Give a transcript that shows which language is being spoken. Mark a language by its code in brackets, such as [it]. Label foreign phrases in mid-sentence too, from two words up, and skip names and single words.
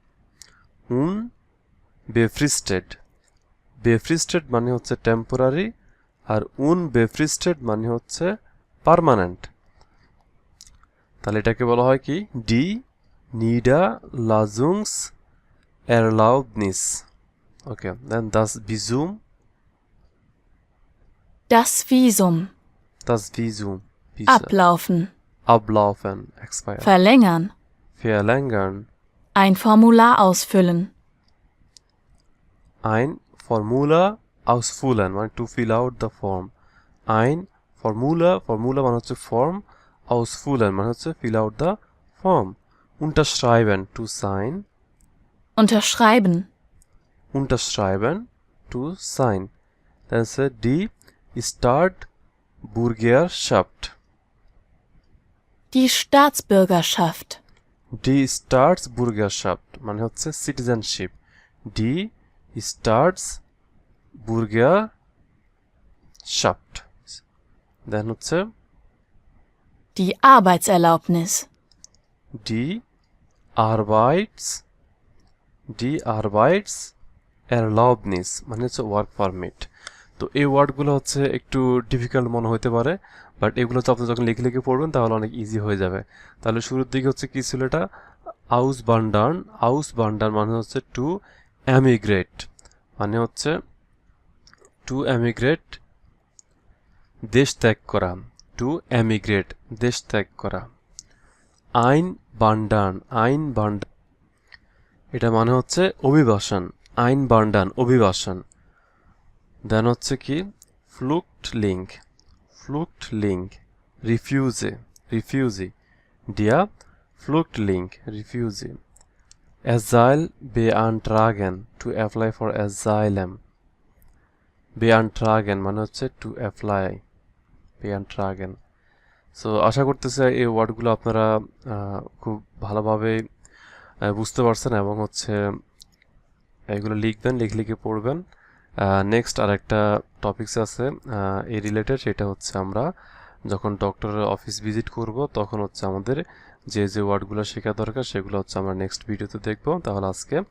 [de] unbefristet, befristet [bn] মানে হচ্ছে টেম্পোরারি, আর unbefristet মানে হচ্ছে পার্মানেন্ট। তাহলে এটাকে বলা হয় কি ডি Niederlassungserlaubnis। [en] Okay, then [de] das Visum, das Visum, ablaufen, ablaufen, expire, verlängern, verlängern, ein Formular ausfüllen, ein Formular ausfüllen [en] মানে to fill out the form, [de] ein Formular [bn] মানে হচ্ছে ফর্ম, [en] ausfüllen [bn] মানে হচ্ছে [en] fill out the form, unterschreiben to sign, [de] unterschreiben, unterschreiben [en] to sign, [de] dann ist die Staatsbürgerschaft, die Staatsbürgerschaft, die Staatsbürgerschaft [bn] মানে হচ্ছে citizenship, [de] die Staatsbürgerschaft, then হচ্ছে die Arbeitserlaubnis, die Arbeitserlaubnis [bn] মানে হচ্ছে [en] work permit. [bn] তো এই ওয়ার্ডগুলো হচ্ছে একটু ডিফিকাল্ট মনে হতে পারে, বাট এগুলো হচ্ছে আপনি যখন লিখে পড়বেন তাহলে অনেক ইজি হয়ে যাবে। তাহলে শুরুর দিকে হচ্ছে কি ছিল এটা, Auswandern মানে হচ্ছে [en] to emigrate, [bn] মানে হচ্ছে [en] to emigrate [bn] দেশ ত্যাগ করা, [en] to emigrate [bn] দেশ ত্যাগ করা। einwandern এটা মানে হচ্ছে অভিবাসন, einwandern অভিবাসন। দেন হচ্ছে কি Flüchtling, refugee, [de] der Flüchtling, [bn] refugee। [de] Asyl beantragen, [en] to apply for asylum. [bn] beantragen মানে হচ্ছে [en] to apply, [de] beantragen. [bn] সো আশা করতেছি এই ওয়ার্ডগুলো আপনারা খুব ভালোভাবে বুঝতে পারছেন এবং হচ্ছে এগুলো লিখবেন, লিখে পড়বেন। নেক্সট আরেকটা টপিকস আছে এই রিলেটেড, সেটা হচ্ছে আমরা যখন ডক্টরের অফিস ভিজিট করব তখন হচ্ছে আমাদের যে যে ওয়ার্ডগুলো শেখা দরকার সেগুলো হচ্ছে আমরা নেক্সট ভিডিওতে দেখব।